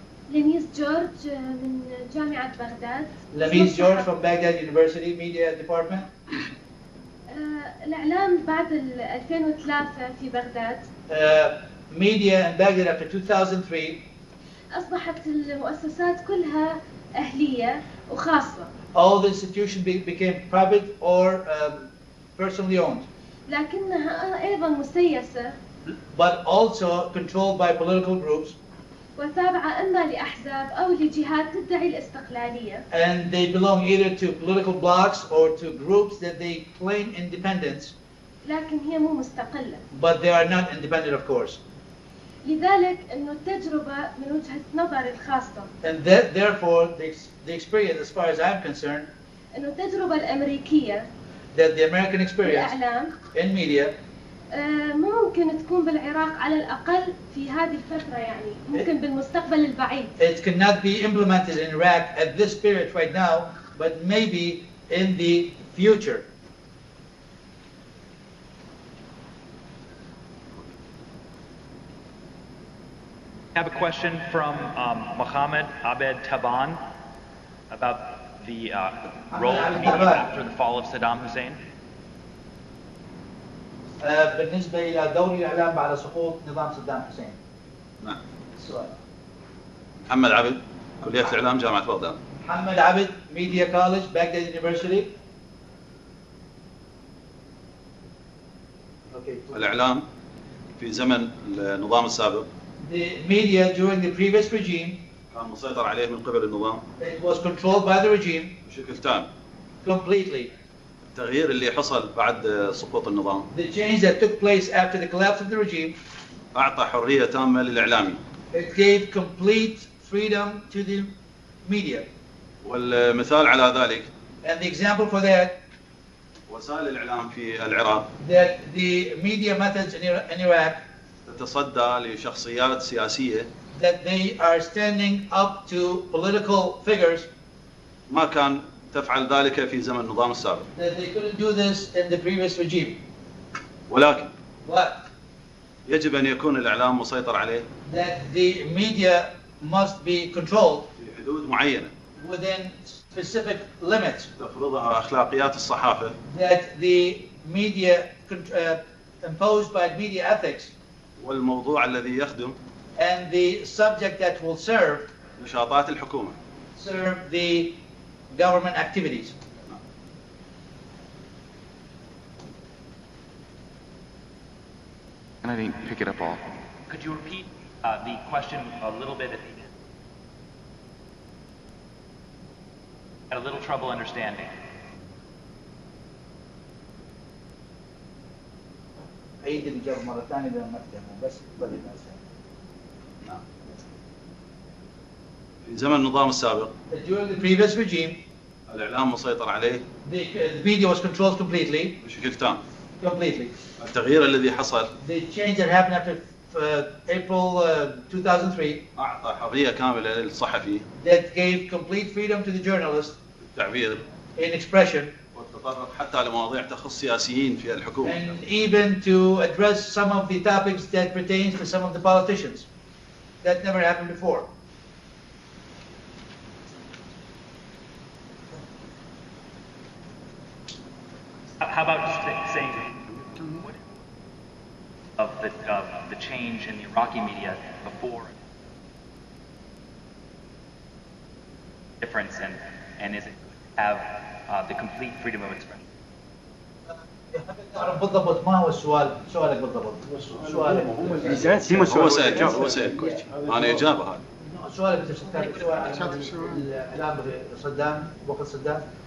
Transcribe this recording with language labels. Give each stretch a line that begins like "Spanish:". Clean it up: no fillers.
Arabic: لميس جورج من جامعة بغداد.
English: لميس جورج from Baghdad University Media Department.
Arabic: الإعلام بعد 2003 في بغداد.
English: Media in Baghdad after 2003.
Arabic: أصبحت المؤسسات كلها أهلية وخاصة.
English: All the institutions became private or personally owned.
Arabic: لكنها أيضا مسيسة.
English: But also controlled by political groups.
Arabic: وتابعة إما لأحزاب أو لجهات تدعي الاستقلالية.
English: And they belong either to political blocs or to groups that they claim independence.
Arabic: لكن هي مو مستقلة.
English: But they are not independent, of course.
Arabic: لذلك إنه التجربة من وجهة نظري الخاصة
English: and therefore the experience, as far as I'm concerned,
Arabic: إنه التجربة الأمريكية
English: that the American experience
Arabic: بالإعلام
English: in media
Arabic: ممكن تكون بالعراق على الأقل في هذه الفترة يعني ممكن بالمستقبل البعيد.
English: it cannot be implemented in Iraq at this period right now, but maybe in the future. I have a question from Mohammed Abed Taban about the role of the media after the fall of Saddam Hussein.
Arabic: بالنسبة إلى دور الإعلام بعد سقوط نظام صدام حسين. نعم. السؤال. محمد عبد، كلية الإعلام جامعة بغداد.
English: محمد عبد، Media College, Baghdad University. Okay.
Arabic: الإعلام في زمن النظام السابق
English: The media during the previous regime
Arabic: كان مسيطر عليه من قبل النظام
English: it was controlled by the regime
Arabic: بشكل تام.
English: completely.
Arabic: التغيير اللي حصل بعد سقوط النظام
English: The change that took place after the collapse of the regime
Arabic: أعطى حرية تامة للإعلامي.
English: it gave complete freedom to the media.
Arabic: والمثال على ذلك
English: And the example for that
Arabic: وسائل الإعلام في العراق
English: that the media methods in Iraq
Arabic: تتصدى لشخصيات سياسية
English: that they are standing up to political figures
Arabic: ما كان تفعل ذلك في زمن النظام السابق.
English: that they couldn't do this in the previous regime.
Arabic: ولكن
English: But
Arabic: يجب أن يكون الإعلام مسيطر عليه
English: that the media must be controlled
Arabic: في حدود معينة
English: within specific limits
Arabic: تفرضها أخلاقيات الصحافة
English: that the media imposed by media ethics
Arabic: والموضوع الذي يخدم
English: and the subject that will serve
Arabic: نشاطات الحكومة.
English: the government activities. And I didn't pick it up all. Could you repeat the question a little bit? Had a little trouble understanding.
Arabic: عيد الإجابة مرة ثانية لأن ما افتهموا بس بدي نعم. في زمن النظام السابق
English: During the previous regime,
Arabic: الإعلام مسيطر عليه
English: the media was controlled completely.
Arabic: بشكل تام.
English: Completely.
Arabic: التغيير الذي حصل
English: The change that happened after April 2003
Arabic: أعطى حرية كاملة للصحفي
English: that gave complete freedom to the journalist
Arabic: التعبير
English: in expression
Arabic: والتطرق حتى لمواضيع تخص سياسيين في الحكومة.
English: and even to address some of the topics that pertains to some of the politicians. That never happened before. How about saying of the change in the Iraqi media before difference and is it have the complete freedom of expression?
Arabic: بالضبط ما هو السؤال؟ سؤالك بالضبط. سؤالك. هو سأل أنا إجابة هذا. سؤالك أنت كاتب سؤال عن الإعلام بصدام وقت صدام.